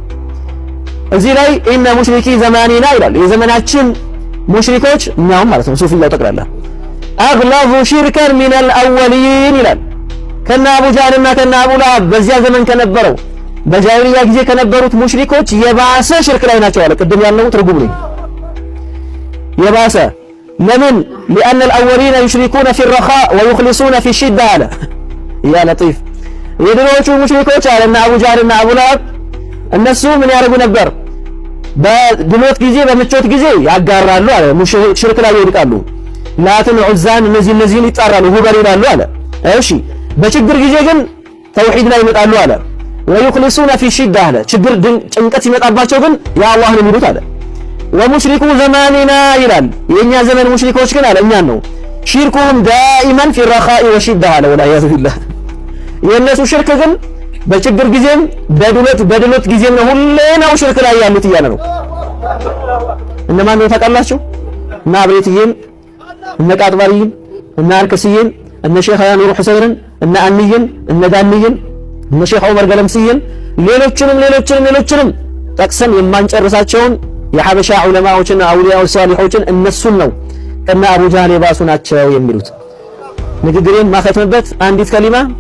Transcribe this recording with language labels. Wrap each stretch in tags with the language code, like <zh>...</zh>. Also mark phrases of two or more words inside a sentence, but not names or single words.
<am>እዚህ ላይ</am> <ar>إن مشركي زماننا</ar> <am>ይላል። የዘመናችን ሙሽሪኮች እኛውም ማለት ነው ሱፊያው ጠቅላላ አግላቡ</am> <ar>شركا من الأولين</ar> <am>ይላል። ከነ አቡ ጃህልና ከነ አቡ ለሀብ በዚያ ዘመን ከነበረው በጃሂልያ ጊዜ ከነበሩት ሙሽሪኮች የባሰ ሽርክ ላይ ናቸው አለ። ቅድም ያለው ትርጉም ነው የባሰ። ለምን</am> <ar>لأن الأولين يشركون في الرخاء ويخلصون في الشدة</ar> <am>አለ። ያ ለጢፍ የድሮዎቹ ሙሽሪኮች አለና አቡ ጃህልና አቡ ለሀብ እነሱ ምን ያደርጉ ነበር? በድሎት ጊዜ በምቾት ጊዜ ያጋራሉ አለ። ሽርክ ላይ ይወድቃሉ። ላትን ዑዛን እነዚህን ይጣራሉ፣ ሁበል ይላሉ አለ። እሺ በችግር ጊዜ ግን ተውሂድ ላይ ይመጣሉ አለ።</am> <ar>ويخلصون في الشدة</ar> <am>አለ። ችግር ጭንቀት ሲመጣባቸው ግን ያ አላህ ነው የሚሉት አለ።</am> <ar>ومشركو زماننا</ar> <am>ይላል። የኛ ዘመን ሙሽሪኮች ግን አለ እኛን ነው</am> <ar>شركهم دائما في الرخاء والشدة</ar> <am>አለ።</am> <ar>والله بالله</ar> <am>የነሱ ሽርክ ግን በችግር ጊዜም በድሎት ጊዜም ነው ሁሌ ነው ሽርክ ላይ ያሉት እያለ ነው። እነማን ነው ታውቃላችሁ? እና አብሬትዬን እነ ቃጥባሪን እና አልከስዬን እነ ሼኽ ኑሩ ሁሰይንን እነ አንይን እነ ዳንይን እነ ሼኽ ዑመር ገለምስይን ሌሎችንም ጠቅሰን የማንጨርሳቸውን የሐበሻ ዑለማዎችና አውሊያው ሷሊሖችን እነሱን ነው እና አቡ ጃህል የባሱ ናቸው የሚሉት። ንግግሬን ማኸትምበት አንዲት ከሊማ</am>